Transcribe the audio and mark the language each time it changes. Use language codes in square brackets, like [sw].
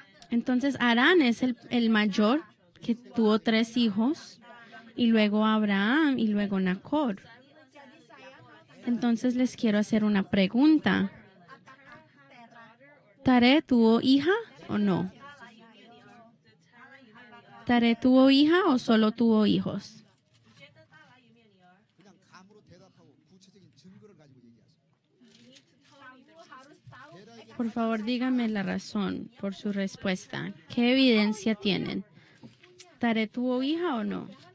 [es] Entonces Harán es el mayor, que tuvo 3 hijos, y luego Abraham y luego Nacor. Entonces les quiero hacer una pregunta. ¿Taré tuvo hija o no? ¿Taré tuvo hija o solo tuvo hijos? [ko] 그냥 감으로 대답하고 구체적인 증거를 가지고 얘기하세요. [es] Por favor, díganme la razón por su respuesta. ¿Qué evidencia tienen? ¿Taré tuvo hija o no?